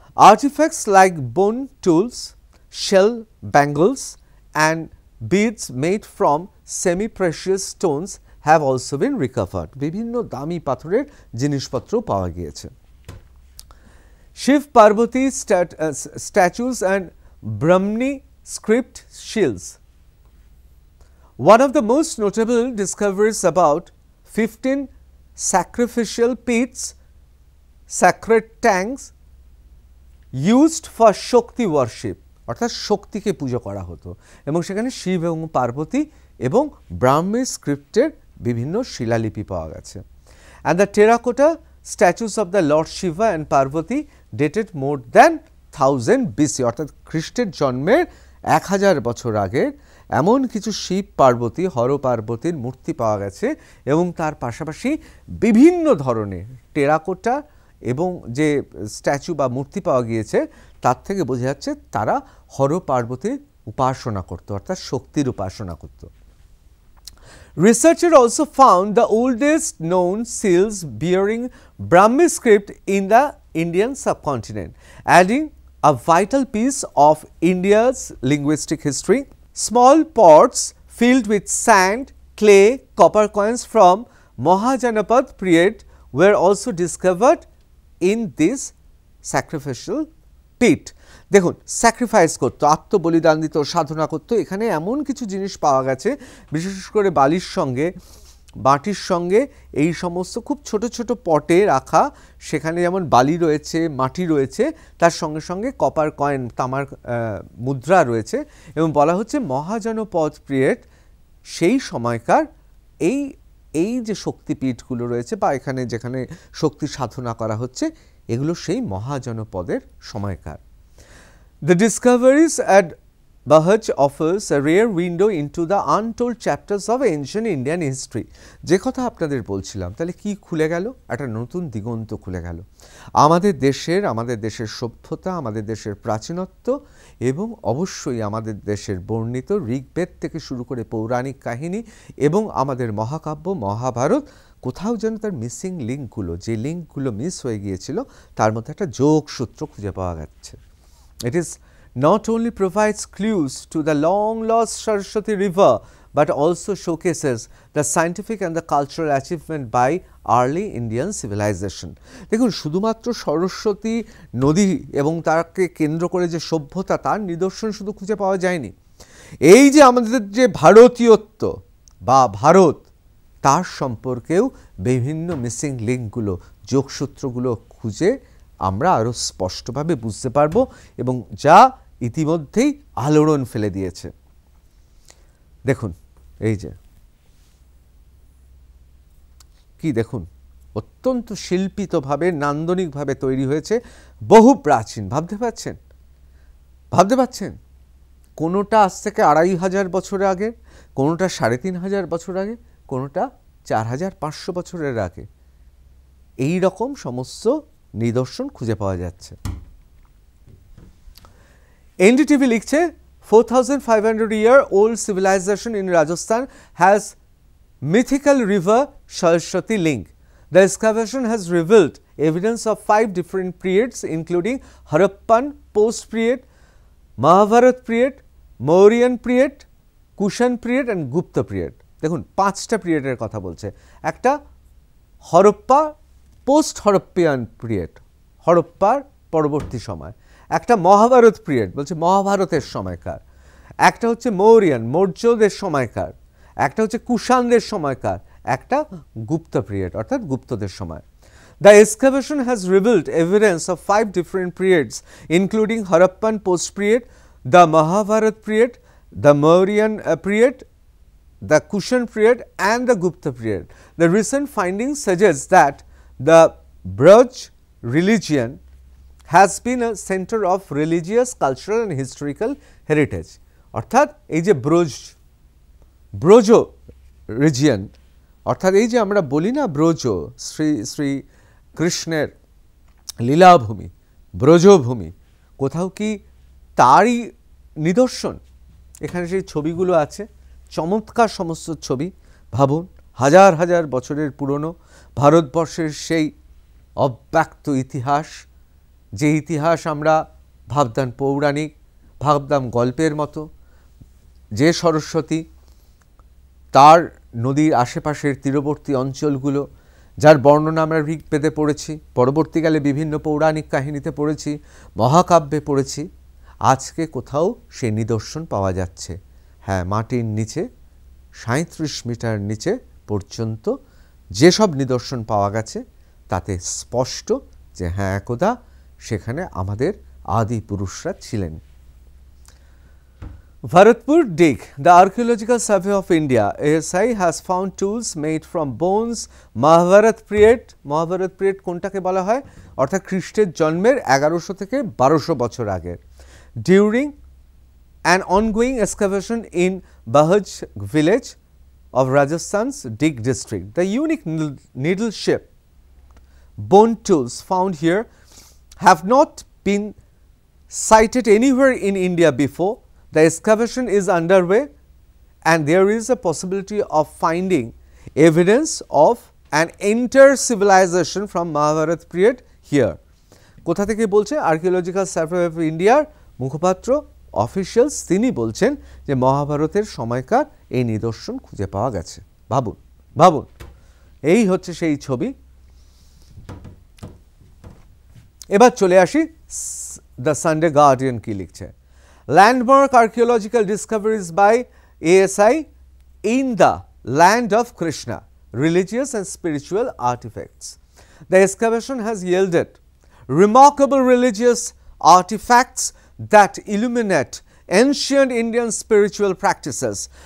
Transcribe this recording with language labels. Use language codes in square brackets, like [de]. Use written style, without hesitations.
[en] Artifacts like bone tools, shell bangles and beads made from semi-precious stones have also been recovered. [bn] বিভিন্ন দামি পাথরের জিনিসপত্র পাওয়া গিয়েছে। [en] Shiv Parvati statues and Brahmani script shields. One of the most notable discoveries about 15 sacrificial pits, sacred tanks used for Shakti worship, [bn] অর্থাৎ শক্তিকে পুজো করা হতো, এবং সেখানে শিব এবং পার্বতী এবং ব্রাহ্মী স্ক্রিপ্টের বিভিন্ন শিলালিপি পাওয়া গেছে। [en] and the terracotta statues of the lord Shiva and Parvati dated more than 1000 BC, [bn] অর্থাৎ খ্রিস্টের জন্মের 1000 বছর আগের এমন কিছু শিব পার্বতী, হর পার্বতীর মূর্তি পাওয়া গেছে, এবং তার পাশাপাশি বিভিন্ন ধরনের টেরাকোটা এবং যে স্ট্যাচু বা মূর্তি পাওয়া গিয়েছে তার থেকে বোঝা যাচ্ছে তারা হর পার্বতীর উপাসনা করত, অর্থাৎ শক্তির উপাসনা করত। [en] Researchers also found the oldest known seals bearing Brahmi script in the Indian subcontinent, adding a vital piece of India's linguistic history. Small pots filled with sand, clay, copper coins from Mahajanapad period were also discovered in this sacrificial pit. [bn] দেখুন sacrifice করতো, আত্মবলিদান দিত, সাধনা করতো। এখানে এমন কিছু জিনিস পাওয়া গেছে, বিশেষ করে বালির সঙ্গে, মাটির সঙ্গে এই সমস্ত খুব ছোট ছোট পটে রাখা, সেখানে যেমন বালি রয়েছে, মাটি রয়েছে, তার সঙ্গে সঙ্গে কপার কয়েন, তামার মুদ্রা রয়েছে, এবং বলা হচ্ছে মহাজনপদ পিরিয়ড সেই সময়কার এই যে শক্তিপীঠগুলো রয়েছে বা এখানে যেখানে শক্তি সাধনা করা হচ্ছে, এগুলো সেই মহাজনপদের সময়কার। [en] The discoveries at Bahaj offers a rare window into the untold chapters of ancient Indian history. [bn] যে কথা আপনাদের বলছিলাম, তাহলে কি খুলে গেল? একটা নতুন দিগন্ত খুলে গেল আমাদের দেশের সভ্যতা, আমাদের দেশের প্রাচীনত্ব, এবং অবশ্যই আমাদের দেশের বর্ণিত ঋগ্বেদ থেকে শুরু করে পৌরাণিক কাহিনী এবং আমাদের মহাকাব্য মহাভারত। কোথাও যেন তার মিসিং লিঙ্কগুলো, যে লিঙ্কগুলো মিস হয়ে গিয়েছিল, তার মধ্যে একটা যোগসূত্র খুঁজে পাওয়া যাচ্ছে। [en] It is not only provides clues to the long-lost Saraswati River, but also showcases the scientific and the cultural achievement by early Indian civilization. [bn] দেখুন শুধুমাত্র সরস্বতী নদী এবং তাকে কেন্দ্র করে যে সভ্যতা, তার নিদর্শন শুধু খুঁজে পাওয়া যায়নি। এই যে আমাদের যে ভারতীয়ত্ব, বা ভারত, তার সম্পর্কেও বিভিন্ন মিসিং লিঙ্কগুলো, যোগসূত্রগুলো খুঁজে আমরা আরও স্পষ্টভাবে বুঝতে পারবো, এবং যা ইতিমধ্যেই আলোড়ন ফেলে দিয়েছে। দেখুন, এই যে কি দেখুন, অত্যন্ত শিল্পিতভাবে, নান্দনিকভাবে তৈরি হয়েছে, বহু প্রাচীন। ভাবতে পারছেন? কোনোটা আজ থেকে 2500 বছর আগে, কোনোটা 3500 বছর আগে, কোনোটা 4500 বছরের আগে। এই রকম সমস্ত নিদর্শন খুঁজে পাওয়া যাচ্ছে। এনডিটিভি লিখছে, [en] 4500-year-old civilization in Rajasthan has mythical river Saraswati link. The excavation has revealed evidence of 5 different periods, including Harappan post-period, Mahabharat period, Mauryan period, Kushan period and Gupta period. [bn] দেখুন, 5টা পিরিয়ডের কথা বলছে। একটা হরপ্পা পোস্ট হরপ্পিয়ান পিরিয়ড, হরপ্পার পরবর্তী সময়। একটা Mahabharata period, বলছে মহাভারতের সময়কার। একটা হচ্ছে মৌরিয়ান, মৌর্যদের সময়কার। একটা হচ্ছে কুষাণদের সময়কার। একটা গুপ্ত পিরিয়ড, অর্থাৎ গুপ্তদের সময়। [en] The excavation has revealed evidence of 5 different periods, including Harappan post-period, the Mahabharat period, the Mauryan period, the Kushan period and the Gupta period. The recent findings suggest that the Braj religion has been a center of religious, cultural and historical heritage. [bn] অর্থাৎ এই যে Braj region, অর্থাৎ এই যে আমরা বলি না ব্রজ, শ্রী কৃষ্ণের লীলাভূমি, ব্রজভূমি, কোথাও কি তারই নিদর্শন? এখানে সেই ছবিগুলো আছে, চমৎকার সমস্ত ছবি। ভাবুন, হাজার হাজার বছরের পুরনো ভারতবর্ষের সেই অব্যক্ত ইতিহাস, যে ইতিহাস আমরা ভাবতাম পৌরাণিক, ভাবতাম গল্পের মতো, যে সরস্বতী, তার নদীর আশেপাশের তীরবর্তী অঞ্চলগুলো, যার বর্ণনা আমরা ঋগ্বেদে পড়েছি, পরবর্তীকালে বিভিন্ন পৌরাণিক কাহিনীতে পড়েছি, মহাকাব্যে পড়েছি, আজকে কোথাও সে নিদর্শন পাওয়া যাচ্ছে। হ্যাঁ, মাটির নিচে 37 মিটার নিচে পর্যন্ত যেসব নিদর্শন পাওয়া গেছে তাতে স্পষ্ট যে হ্যাঁ, একদা সেখানে আমাদের আদি পুরুষরা ছিলেন। [en] Bharatpur dig. The Archaeological Survey of India (ASI) has found tools made from bones Mahabharat period. [bn] Mahabharat period কোনটাকে বলা হয়? অর্থাৎ খ্রিস্টের জন্মের 1100 থেকে 1200 বছর আগে। [en] During an ongoing excavation in Bahaj village of Rajasthan's Dig district, the unique needle-shaped bone tools found here have not been sighted anywhere in India before. The excavation is underway and there is a possibility of finding evidence of an entire civilization from Mahabharat period here. [bn] কোথা থেকে বলছে? Archaeological survey of ইন্ডিয়ার মুখপাত্র অফিশিয়ালস, তিনি বলছেন যে মহাভারতের সময়কার এই নিদর্শন খুঁজে পাওয়া গেছে। ভাবুন, এই হচ্ছে সেই ছবি। এবার চলে আসি দ্য সানডে গার্ডিয়ান কি লিখছে। [en] Landmark archaeological discoveries by ASI in the land of Krishna, religious and spiritual artifacts. The excavation has yielded remarkable religious artifacts that illuminate ancient Indian spiritual practices.